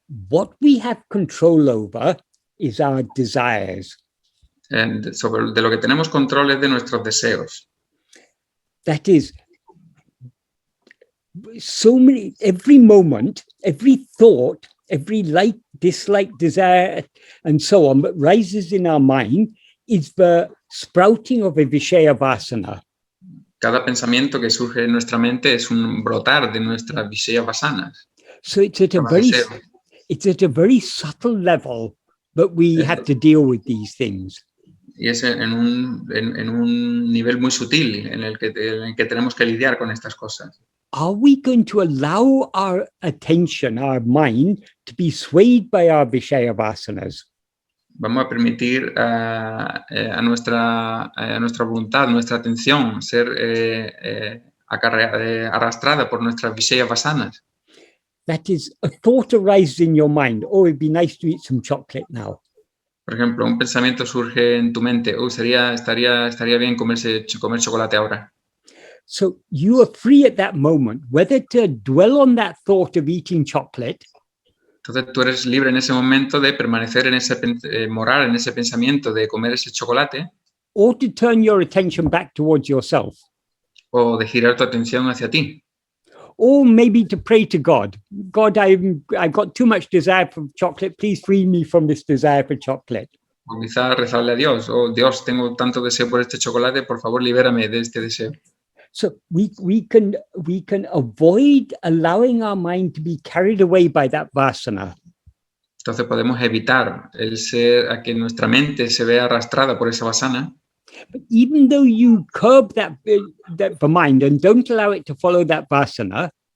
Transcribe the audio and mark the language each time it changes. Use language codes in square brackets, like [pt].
[en] What we have control over is our desires. [es] De lo que tenemos control es de nuestros deseos. [en] That is, every moment, every thought, every like, dislike, desire, and so on that rises in our mind is the sprouting of a vishaya vasana. [es] Cada pensamiento que surge en nuestra mente es un brotar de nuestras vishaya vasanas. [en] So it's at a very subtle level that we have to deal with these things. [es] Y es en un nivel muy sutil en el que tenemos que lidiar con estas cosas. [en] Are we going to allow our attention, our mind, to be swayed by our vishaya vasanas? [es] Vamos a permitir a nuestra voluntad, nuestra atención, ser arrastrada por nuestras vishaya vasanas. [en] That is, a thought arises in your mind, oh, it'd be nice to eat some chocolate now. [es] Por ejemplo, un pensamiento surge en tu mente, estaría bien comer chocolate ahora. [en] So you are free at that moment, whether to dwell on that thought of eating chocolate. [es] Entonces tú eres libre en ese momento de permanecer en morar en ese pensamiento de comer ese chocolate. [en] Or to turn your attention back towards yourself. [es] O de girar tu atención hacia ti. [en] Or maybe to pray to God. God, I've got too much desire for chocolate. Please free me from this desire for chocolate. [es] O quizá rezarle a Dios. Oh, Dios, tengo tanto deseo por este chocolate. Por favor, libérame de este deseo. [en] So we can avoid allowing our mind to be carried away by that vasana. [es] Entonces podemos evitar a que nuestra mente se vea arrastrada por esa vasana. [en] But even though you curb that mind and don't allow it to follow that vasana,